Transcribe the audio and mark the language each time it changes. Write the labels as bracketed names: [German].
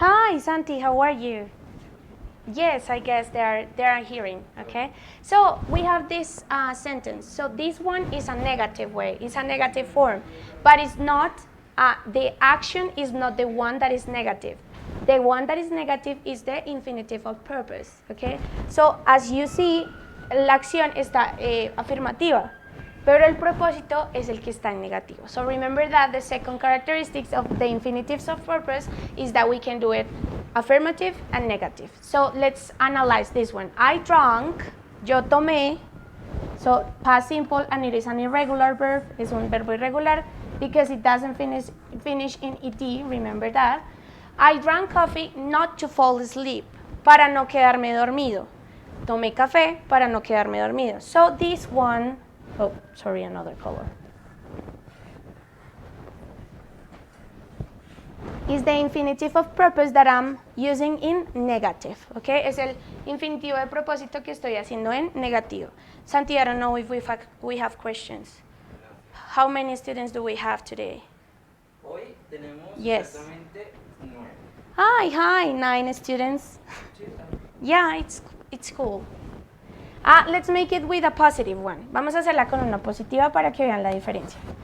[English] hi, Santi, how are you? Yes, I guess they are hearing, okay? So we have this sentence. So this one is a negative way. It's a negative form, but it's not, the action is not the one that is negative. The one that is negative is the infinitive of purpose, okay? So as you see, [Spanish] la acción está afirmativa, pero el propósito es el que está en negativo. [English] So remember that the second characteristics of the infinitives of purpose is that we can do it affirmative and negative. So let's analyze this one. I drank, [Spanish] yo tomé, [English] so past simple, and it is an irregular verb, [Spanish] es un verbo irregular [English] because it doesn't finish in ed, remember that. I drank coffee not to fall asleep, [Spanish] para no quedarme dormido. Tomé café para no quedarme dormido. [English] So this one, oh, sorry, another color, is the infinitive of purpose that I'm using in negative, okay? [Spanish] Es el infinitivo de propósito que estoy haciendo en negativo. [English] Santi, I don't know if we have questions. How many students do we have today? [Spanish] Hoy tenemos exactamente 9. [English] Hi, 9 students. Yeah, it's cool. Let's make it with a positive one. [Spanish] Vamos a hacerla con una positiva para que vean la diferencia.